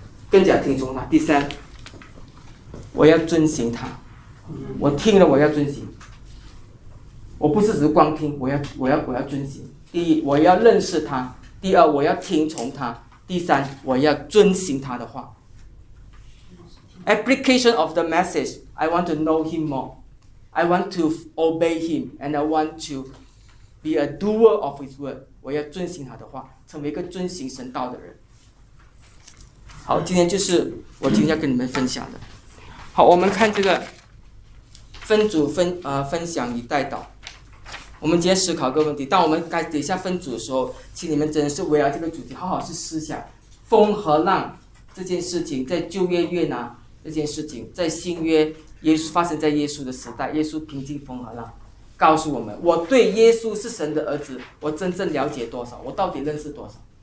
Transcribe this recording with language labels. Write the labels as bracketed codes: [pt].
[zh] 更加听从他。第三，我要遵行他，我听了我要遵行，我不是只是光听，我要遵行。第一，我要认识他；第二，我要听从他。第三，我要遵行他的话。 [en] Application of the message: I want to know him more. I want to obey him, and I want to be a doer of his word. [zh] 我要遵行他的话，成为一个遵行神道的人。好，今天就是我今天要跟你们分享的。好，我们看这个分组分享与代祷。我们今天思考个问题，当我们该等一下分组的时候，请你们真的是围绕这个主题好好去思想风和浪这件事情，在旧约约拿这件事情，在新约耶稣发生在耶稣的时代，耶稣平静风和浪告诉我们，我对耶稣是神的儿子我真正了解多少，我到底认识多少，